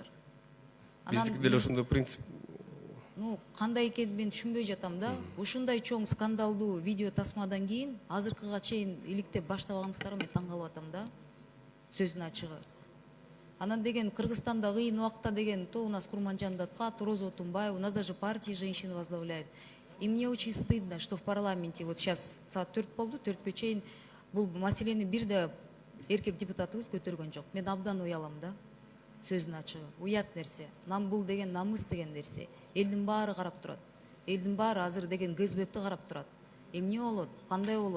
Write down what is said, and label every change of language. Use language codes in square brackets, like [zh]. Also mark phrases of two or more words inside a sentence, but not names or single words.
[ky] Биздики деле ошондой принцип. Кандай экенин мен түшүнбөй жатам да. Ушундай чоң скандалдуу видео тасмадан кийин азыркыга чейин иликтеп баштабаганыңыздарга мен таң калып атам да. Сөзүн ачыгы. Анан деген Кыргызстанда кыйын убакта деген [ru] то у нас Курманжандатка, то Роза Отунбаева, у нас даже партии женщины возглавляет. И мне очень стыдно, что в парламенте вот сейчас [ky] саат 4 болду, 4кө чейин бул маселени бир да эркек депутатыбыз көтөргөн жок. Мен абдан уялам да. Сөзүн ачыгы. Уят нерсе. Бул деген намыс деген нерсе. Элдин баары карап турат. Элдин баары азыр деген ГСБти карап турат. Эмне болот? Кандай болот?